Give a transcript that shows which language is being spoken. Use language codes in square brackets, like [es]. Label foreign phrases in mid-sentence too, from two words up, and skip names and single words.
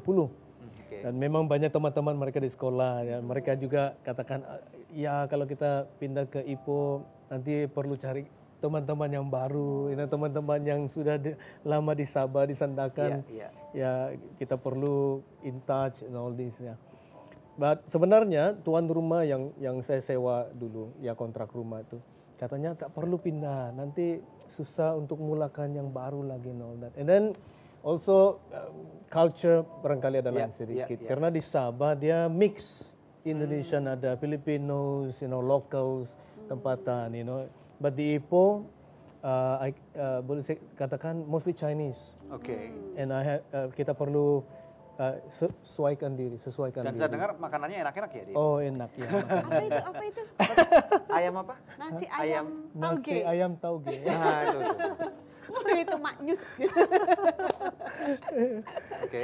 [ms] Dan memang banyak teman-teman mereka di sekolah, ya. Mereka juga katakan, ya kalau kita pindah ke Ipoh nanti perlu cari teman-teman yang baru, teman-teman yang sudah lama di Sabah, di Sandakan, ya kita perlu [en] in touch and all this, [ms] ya. But sebenarnya tuan rumah yang saya sewa dulu, ya kontrak rumah itu, katanya tak perlu pindah, nanti susah untuk mulakan yang baru lagi [en] and all that. And then also culture [ms] barangkali ada lain sedikit, karena di Sabah dia mix, Indonesian ada, [en] Filipinos, locals, [ms] tempatan, But di Ipoh, boleh saya katakan [en] mostly Chinese. [ms] Oke. And kita perlu sesuaikan diri. [id] Dan saya dengar makanannya enak-enak ya? Oh, enak ya. Apa itu? Ayam apa? Nasi ayam tauge. Nasi ayam tauge. Nah, itu. Itu maknyus. Oke.